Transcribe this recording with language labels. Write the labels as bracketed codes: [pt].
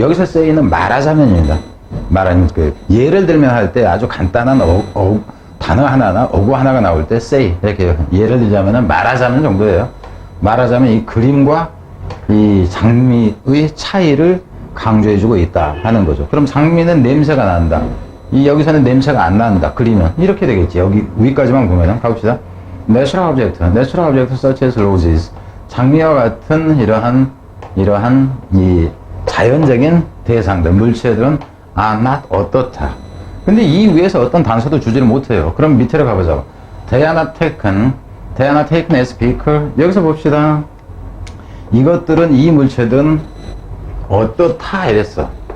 [ko] 여기서 say는 말하자면입니다. 말하는 예를 들면 할 때 아주 간단한 단어 하나나 어구 하나가 나올 때 say 이렇게 예를 들자면은 말하자면 정도예요. 말하자면 이 그림과 이 장미의 차이를 강조해주고 있다 하는 거죠. 그럼 장미는 냄새가 난다. 여기서는 냄새가 안 난다. 그리면 이렇게 되겠지. 여기 위까지만 보면은 가봅시다. [en] Natural object such as roses. [ko] 장미와 같은 이러한 이 자연적인 대상들, 물체들은 [en] are not [ko] 어떻다. 근데 이 위에서 어떤 단서도 주지를 못해요. 그럼 밑으로 가보자. [en] They are not taken as speaker. [ko] 여기서 봅시다. 이것들은, 이 물체들은 어떻다 이랬어.